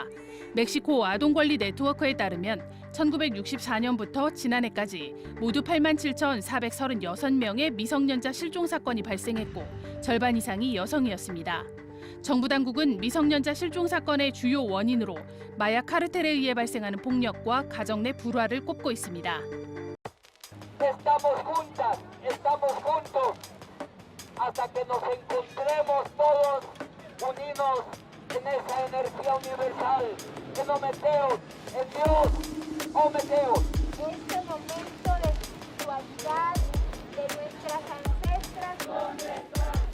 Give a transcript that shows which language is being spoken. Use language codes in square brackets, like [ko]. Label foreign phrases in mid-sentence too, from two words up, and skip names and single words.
[ko] 멕시코 아동권리 네트워크에 따르면 1964년부터 지난해까지 모두 87,436명의 미성년자 실종 사건이 발생했고 절반 이상이 여성이었습니다. 정부 당국은 미성년자 실종 사건의 주요 원인으로 마약 카르텔에 의해 발생하는 폭력과 가정 내 불화를 꼽고 있습니다. [es] Estamos juntas, estamos juntos. Hasta que nos encontremos todos unidos en esa energía universal, en Ometeos, en Dios, Ometeos. Este momento de espiritualidad de nuestras ancestras, ¿dónde están?